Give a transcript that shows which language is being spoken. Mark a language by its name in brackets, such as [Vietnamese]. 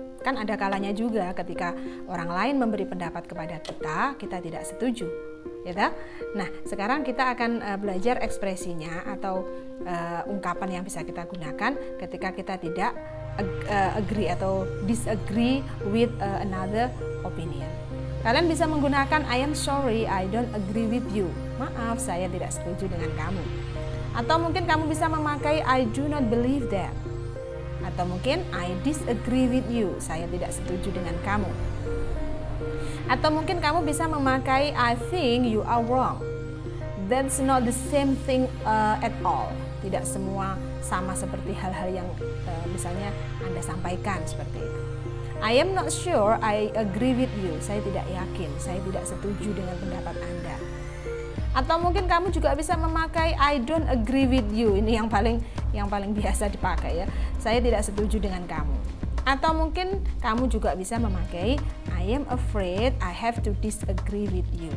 [Indonesian] Kan ada kalanya juga ketika orang lain memberi pendapat kepada kita, kita tidak setuju. Ya, nah, sekarang kita akan belajar ekspresinya atau ungkapan yang bisa kita gunakan ketika kita tidak agree atau [English] disagree with another opinion. [Indonesian] Kalian bisa menggunakan [English] I am sorry, I don't agree with you. [Indonesian] Maaf, saya tidak setuju dengan kamu. Atau mungkin kamu bisa memakai [English] I do not believe that. [Indonesian] Atau mungkin [English] I disagree with you, [Indonesian] saya tidak setuju dengan kamu. Atau mungkin kamu bisa memakai [English] I think you are wrong. That's not the same thing at all. [Indonesian] Tidak semua sama seperti hal-hal yang misalnya Anda sampaikan seperti itu. [English] I am not sure I agree with you. [Indonesian] Saya tidak yakin, saya tidak setuju dengan pendapat Anda. Atau mungkin kamu juga bisa memakai [English] I don't agree with you. [Indonesian] Ini yang paling biasa dipakai ya. Saya tidak setuju dengan kamu. Atau mungkin kamu juga bisa memakai [English] I am afraid I have to disagree with you.